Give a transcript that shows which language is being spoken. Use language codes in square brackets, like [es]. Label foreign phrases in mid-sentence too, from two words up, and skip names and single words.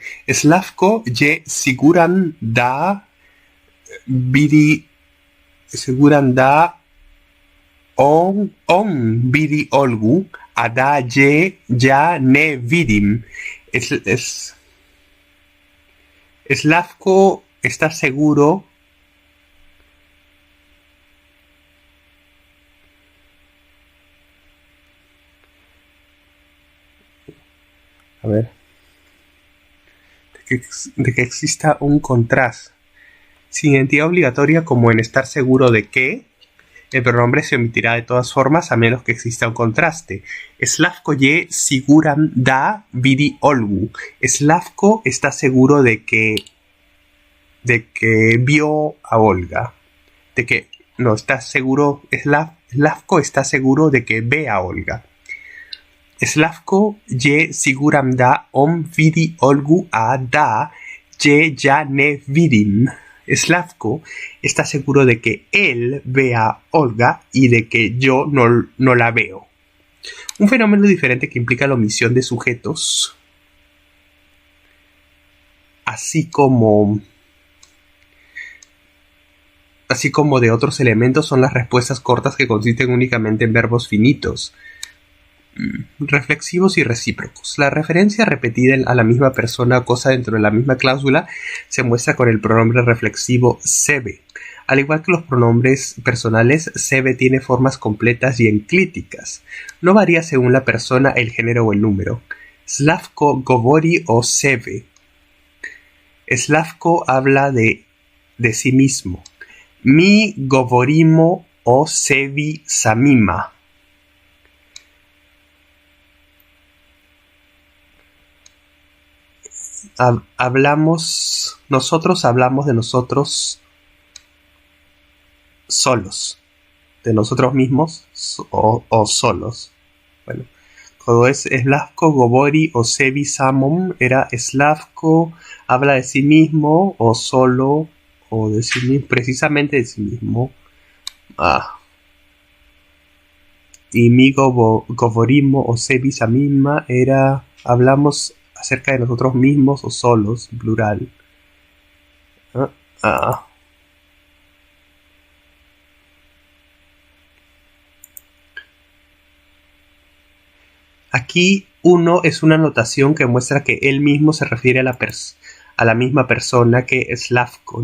[sr] Slavko je siguran da vidi on vidi Olgu, a da je ya ne vidim. [es] Slavko está seguro de que exista un contraste. Sin identidad obligatoria, como en estar seguro de que, el pronombre se omitirá de todas formas a menos que exista un contraste. [sr] Slavko je siguran da vidi Olgu. [es] Slavko está seguro de que vio a Olga. Slavko está seguro de que ve a Olga. [sr] Slavko je siguram da on vidi Olgu a da je ja ne vidim. [es] Slavko está seguro de que él ve a Olga y de que yo no la veo. Un fenómeno diferente que implica la omisión de sujetos, así como de otros elementos, son las respuestas cortas que consisten únicamente en verbos finitos, reflexivos y recíprocos. La referencia repetida a la misma persona o cosa dentro de la misma cláusula se muestra con el pronombre reflexivo sebe. Al igual que los pronombres personales, sebe tiene formas completas y enclíticas. No varía según la persona, el género o el número. [sr] Slavko govori o sebe. [es] Slavko habla de sí mismo. [sr] Mi govorimo o sevi samima. [es] Nosotros hablamos de nosotros solos, de nosotros mismos o solos. Bueno, cuando es Slavko [sr] govori o sevi samom, [es] era Slavko habla de sí mismo o solo o de sí mismo, precisamente de sí mismo. Y [sr] mi govorimo o sevi samima [es] era hablamos acerca de nosotros mismos o solos, en plural. Aquí uno es una notación que muestra que él mismo se refiere a la misma persona que Slavko.